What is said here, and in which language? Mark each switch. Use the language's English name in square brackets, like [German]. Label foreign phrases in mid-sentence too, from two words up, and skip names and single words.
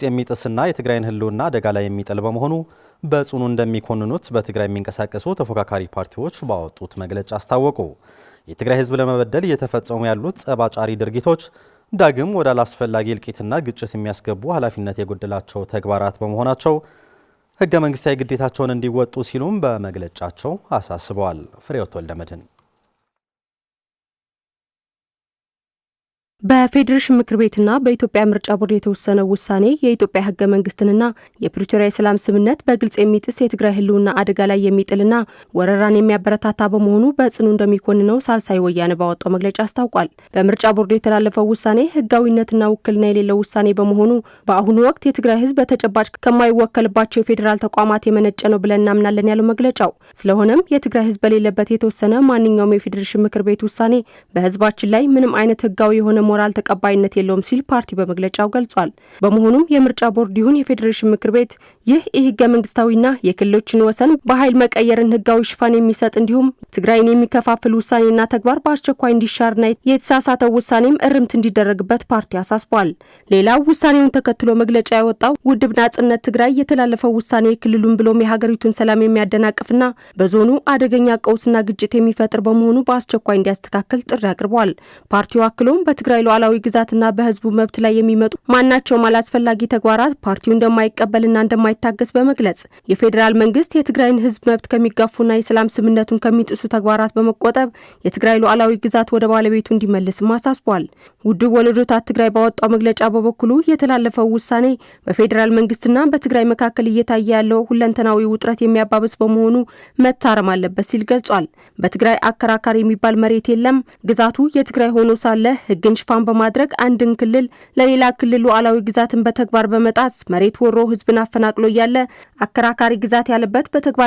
[Amharic] የሚጥስና የትግራይን ህልውና አደጋ ላይ የሚጥል በመሆኑ በጽኑ እንደሚኮንኑት በትግራይ የሚንቀሳቀሱ ተፎካካሪ ፓርቲዎች ባወጡት መግለጫ አስታወቁ። የትግራይ ህዝብ ለመበደል እየተፈጸሙ ያሉት ጸባጫሪ ድርጊቶች ዳግም ወደ አላስፈላጊ እልቂትና ግጭት የሚያስገቡ ኃላፊነት የጎደላቸው ተግባራት በመሆናቸው ህገ መንግስታዊ ግዴታቸውን እንዲወጡ ሲሉም በመግለጫቸው አሳስበዋል። ፍሬህይወት ወልደመድህን በፌዴሬሽን ምክር ቤትና በኢትዮጵያ ምርጫ ቦርድ የተወሰነው ውሳኔ የኢትዮጵያ ህገ መንግስትንና የፕሪቶሪያ የሰላም ስምምነት በግልጽ የሚጥስ የትግራይ ህልውና አደጋ ላይ የሚጥልና ወረራን የሚያበረታታ በመሆኑ በጽኑ እንደሚኮንነው ሳልሳይ ወያነ ባወጣው መግለጫ አስታውቋል። በምርጫ ቦርዱ የተላለፈው ውሳኔ ህጋዊነትና ውክልና የሌለው ውሳኔ በመሆኑ በአሁኑ ወቅት የትግራይ ህዝብ በተጨባጭ ከማይወከልባቸው የፌዴራል ተቋማት የመነጨ ነው ብለን እናምናለን ያለው መግለጫው፣ ስለሆነም የትግራይ ህዝብ በሌለበት የተወሰነ ማንኛውም የፌዴሬሽን ምክር ቤት ውሳኔ በህዝባችን ላይ ምንም አይነት ህጋዊ የሆነ ሞራል ተቀባይነት የለውም ሲል ፓርቲ በመግለጫው ገልጿል። በመሆኑም የምርጫ ቦርድ ይሁን የፌዴሬሽን ምክር ቤት ይህ ህገ መንግስታዊና የክልሎችን ወሰን በኃይል መቀየርን ህጋዊ ሽፋን የሚሰጥ እንዲሁም ትግራይን የሚከፋፍል ውሳኔና ተግባር በአስቸኳይ እንዲሻርና የተሳሳተው ውሳኔም እርምት እንዲደረግበት ፓርቲ አሳስቧል። ሌላው ውሳኔውን ተከትሎ መግለጫ ያወጣው ውድብ ናጽነት ትግራይ የተላለፈው ውሳኔ ክልሉን ብሎም የሀገሪቱን ሰላም የሚያደናቅፍና በዞኑ አደገኛ ቀውስና ግጭት የሚፈጥር በመሆኑ በአስቸኳይ እንዲያስተካክል ጥሪ አቅርቧል። ፓርቲው አክሎም በትግራይ ሉዓላዊ ግዛትና በህዝቡ መብት ላይ የሚመጡ ማናቸውም አላስፈላጊ ተግባራት ፓርቲው እንደማይቀበልና እንደማይታገስ በመግለጽ የፌዴራል መንግስት የትግራይን ህዝብ መብት ከሚጋፉና የሰላም ስምምነቱን ከሚጥሱ ተግባራት በመቆጠብ የትግራይ ሉዓላዊ ግዛት ወደ ባለቤቱ እንዲመለስም አሳስቧል። ውድብ ወለዶታት ትግራይ ባወጣው መግለጫ በበኩሉ የተላለፈው ውሳኔ በፌዴራል መንግስትና በትግራይ መካከል እየታየ ያለው ሁለንተናዊ ውጥረት የሚያባብስ በመሆኑ መታረም አለበት ሲል ገልጿል። በትግራይ አከራካሪ የሚባል መሬት የለም። ግዛቱ የትግራይ ሆኖ ሳለ ህግን ሽፋን በማድረግ አንድን ክልል ለሌላ ክልል ሉዓላዊ ግዛትን በተግባር በመጣስ መሬት ወሮ ህዝብን አፈናቅሎ እያለ አከራካሪ ግዛት ያለበት በተግባር